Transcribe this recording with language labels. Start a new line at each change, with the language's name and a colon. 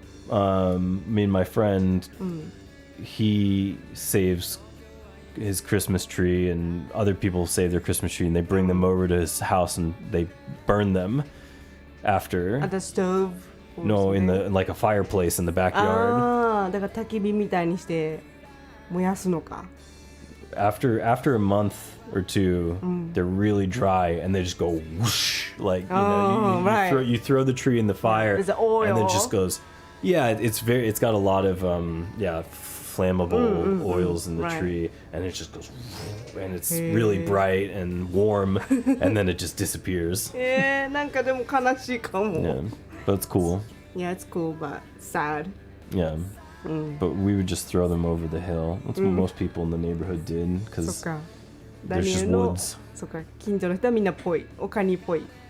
English: I mean, my friend, he saves his Christmas tree, and other people save their Christmas tree, and they bring them over to his house and they burn them after. At the stove? No, in like a fireplace in the backyard.
Japanese: だから焚き火みたいにして燃やすのか。
English: After a month or two, they're really dry and they just go whoosh, like you throw the tree in the fire, the oil. And it just goes. Yeah, it's got a lot of flammable oils in the tree, and it just goes, and it's really bright and warm, and then it just disappears.
Japanese: なんかでも悲しいかも。
English: Yeah, but it's cool. Yeah, it's cool, but sad. Yeah. But we would just throw them over the hill. That's what most people in the neighborhood did, because there's just woods.
Japanese: そっか、近所の人はみんなぽい、おカニっぽい。